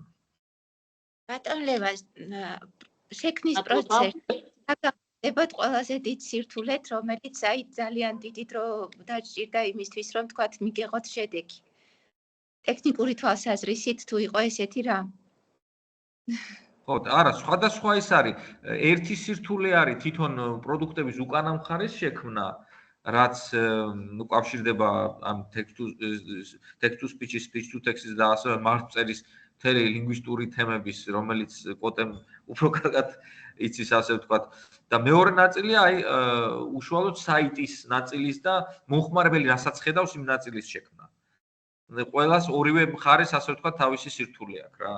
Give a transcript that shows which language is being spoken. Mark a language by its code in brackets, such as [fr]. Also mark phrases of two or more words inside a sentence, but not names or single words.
[ka] ბატონ ლევას შექმნის პროცესი აკეთებთ ყველაზე დიდ სირთულეთ, რომელიც აი ძალიან დიდი დრო დაჭირდა იმისთვის, რომ თქვათ მიგეღოთ შედეგი. ტექნიკური თვალსაზრისით თუ იყო ესეთი რა? ხო, არა, სხვადასხვა ის არის. ერთი სირთულე არის თვითონ პროდუქტების უკანა მხარის შექმნა, რაც უკავშირდება ამ [en] text to speech-ის, speech to text-ის [ka] და ასევე მარკწერის მთელი ლინგვისტური თემების, რომელიც კოტემ უფრო კარგად იცის, ასე ვთქვათ. და მეორე ნაწილია აი უშუალოდ საიტის ნაწილის და მომხმარებელი რასაც ხედავს იმ ნაწილის შექმნა. ყველას ორივე მხარეს, ასე ვთქვათ, თავისი სირთულე აქვს რა.